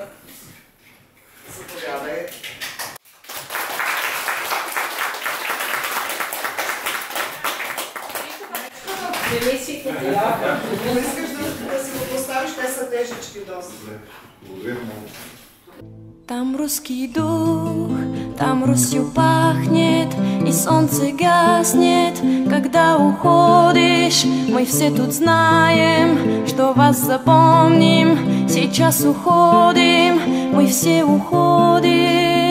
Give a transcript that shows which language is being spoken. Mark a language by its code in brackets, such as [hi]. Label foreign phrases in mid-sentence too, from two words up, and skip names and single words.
[bg] Заповядай. Не искаш да си го поставиш, те са тежички доста. благодаря много. [ru] Там русский дух, там Русью пахнет, и солнце гаснет, когда уходишь. Мы все тут знаем, что вас запомним. Сейчас уходим, мы все уходим.